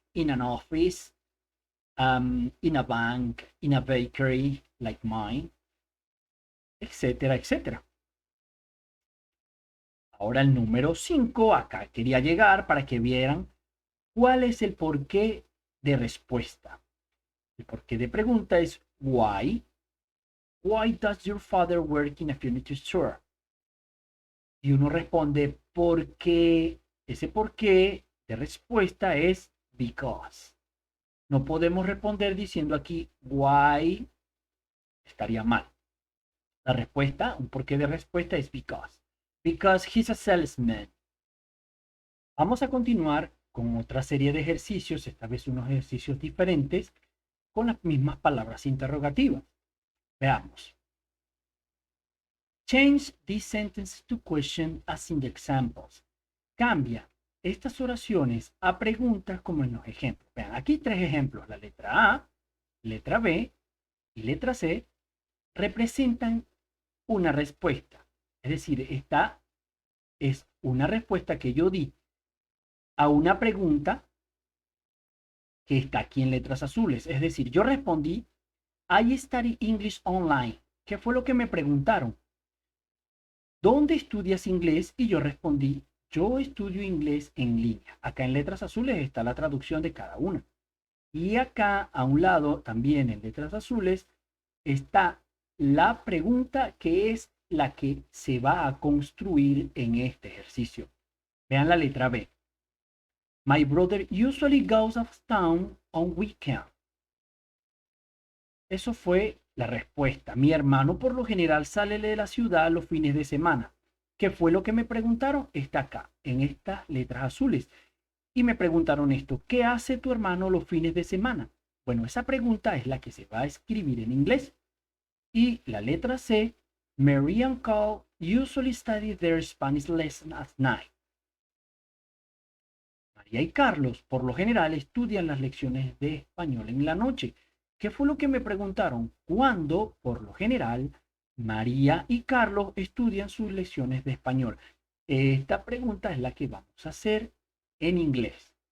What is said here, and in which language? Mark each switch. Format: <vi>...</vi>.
<en>In an office, in a bank, in a bakery, like mine, etcétera, etcétera.</en> <es>Ahora el número 5, acá quería llegar para que vieran cuál es el porqué de respuesta. El porqué de pregunta es why.</es> <en>Why does your father work in a furniture store?</en> <es>Y uno responde porque ese porqué de respuesta es because. No podemos responder diciendo aquí why, estaría mal. La respuesta, un porqué de respuesta es because.</es> <en>Because he's a salesman.</en> <es>Vamos a continuar con otra serie de ejercicios, esta vez unos ejercicios diferentes, con las mismas palabras interrogativas. Veamos.</es> <en>Change these sentences to question as in the examples.</en> <es>Cambia estas oraciones a preguntas como en los ejemplos. Vean, aquí 3 ejemplos. La letra A, letra B y letra C representan una respuesta. Es decir, esta es una respuesta que yo di a una pregunta que está aquí en letras azules. Es decir, yo respondí,</es> <en>I study English online.</en> <es>¿Qué fue lo que me preguntaron? ¿Dónde estudias inglés? Y yo respondí, yo estudio inglés en línea. Acá en letras azules está la traducción de cada una. Y acá a un lado, también en letras azules, está la pregunta que es la que se va a construir en este ejercicio. Vean la letra B.</es> <en>My brother usually goes out of town on weekend.</en> <es>Eso fue la respuesta. Mi hermano por lo general sale de la ciudad los fines de semana. ¿Qué fue lo que me preguntaron? Está acá, en estas letras azules. Y me preguntaron esto, ¿qué hace tu hermano los fines de semana? Bueno, esa pregunta es la que se va a escribir en inglés. Y la letra C,</es> <en>Mary and Carl usually study their Spanish lesson at night.</en> <es>María y Carlos, por lo general, estudian las lecciones de español en la noche. ¿Qué fue lo que me preguntaron? ¿Cuándo, por lo general, María y Carlos estudian sus lecciones de español? Esta pregunta es la que vamos a hacer en inglés.</es>